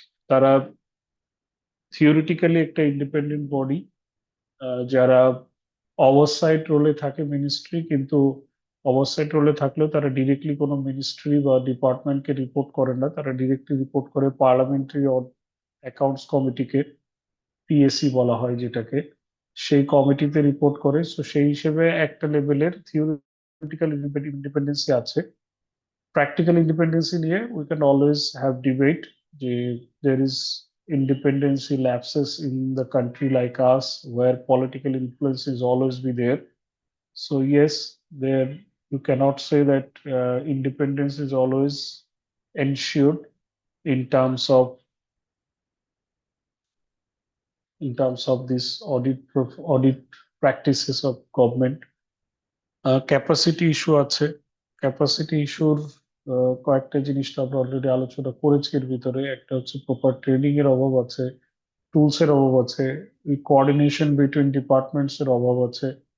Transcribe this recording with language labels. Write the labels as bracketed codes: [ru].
[bn] তারা থিওরিটিক্যালি একটা independent body, যারা ওভারসাইট রোলে থাকে মিনিস্ট্রি, কিন্তু ওভারসাইট রোলে থাকলেও তারা ডিরেক্টলি কোনো মিনিস্ট্রি বা ডিপার্টমেন্টকে রিপোর্ট করে না, তারা ডিরেক্টলি রিপোর্ট করে পার্লামেন্টারি অ্যাকাউন্টস কমিটিকে, পিএসসি বলা হয় যেটাকে, সেই কমিটিতে রিপোর্ট করে। সো সেই হিসেবে একটা লেভেলের থিওরিটিক্যাল ইন্ডিপেন্ডেন্সি আছে। [en] Practical independency নিয়ে we can always have debate, যে there is independency lapses in the country like us where political influence is always be there. So yes, there you cannot say that independence is always ensured in terms of this audit practices of government. [bn] Capacity issue আছে, capacity ইস্যুর কয়েকটা জিনিস তো আমরা already আলোচনা করেছি। এর ভিতরে একটা হচ্ছে প্রপার ট্রেনিং এর অভাব আছে, টুলস এর অভাব আছে, কোঅর্ডিনেশন বিটুইন ডিপার্টমেন্টস এর অভাব আছে।